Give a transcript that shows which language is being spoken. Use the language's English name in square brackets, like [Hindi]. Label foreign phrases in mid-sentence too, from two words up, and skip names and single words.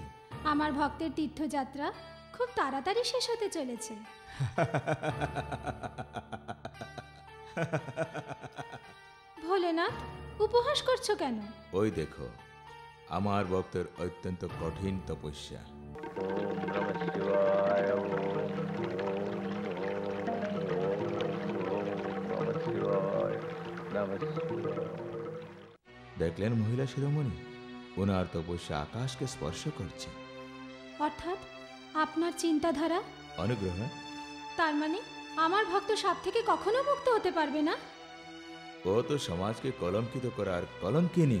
[Bangla] আমার ভক্তের তীর্থযাত্রা খুব তাড়াতাড়ি শেষ হতে চলেছে। ভোলেনাথ, উপহাস করছো কেন? ওই দেখো, আমার ভক্তের অত্যন্ত কঠিন তপস্যা। [Sanskrit] ओम् नमः शिवाय, ओम् नमः शिवाय, नमः शिवाय। [Bangla] দেখলেন মহিলা শিরোমণি, ওনার তপস্যা আকাশকে স্পর্শ করছে। অর্থাৎ আপনার চিন্তাধারা অনুগ্রহ। তার মানে আমার ভক্ত সাপ থেকে কখনো মুক্ত হতে পারবে না? ও তো সমাজকে কলঙ্কিত করার কলঙ্কিনী।